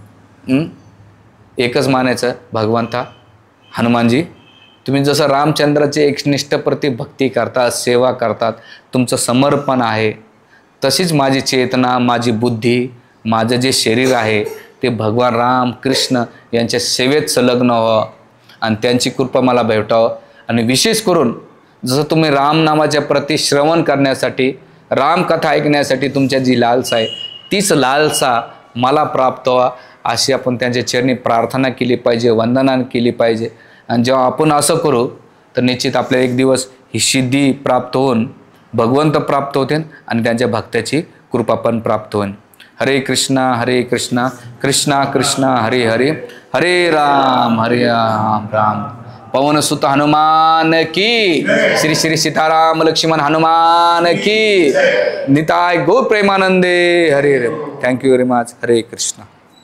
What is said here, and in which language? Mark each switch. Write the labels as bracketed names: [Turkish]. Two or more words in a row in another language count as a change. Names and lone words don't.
[Marathi] एकच मानायचं, भगवंता हनुमानजी तुम्ही जसं रामचंद्राचे एकनिष्ठप्रती भक्ती करतात, सेवा करतात, तुमचं समर्पण आहे, तशीच माझी चेतना, माझी बुद्धी, माझं जे शरीर आहे ते भगवान राम कृष्ण यांच्या सेवेत संलग्न व्हावं आणि त्यांची कृपा मला भेटावं. आणि विशेष करून जसं तुम्ही रामनामाच्या प्रती श्रवण करण्यासाठी, रामकथा ऐकण्यासाठी तुमच्या जी लालसा आहे तीच लालसा मला प्राप्त व्हा अशी आपण त्यांच्या चरणी प्रार्थना केली पाहिजे, वंदना केली पाहिजे. आणि जेव्हा आपण असं करू तर निश्चित आपल्याला एक दिवस ही सिद्धी प्राप्त होऊन भगवंत प्राप्त होते आणि त्यांच्या भक्ताची कृपा पण प्राप्त होईल. [Hindi] हरे कृष्णा कृष्णा कृष्णा हरे हरे, हरे राम राम पवनसुत हनुमान की, श्री श्री सीताराम लक्ष्मण हनुमान की, निताय गो प्रेमानंदे, हरे हरे. [English] Thank you very much. [Marathi] हरे कृष्ण.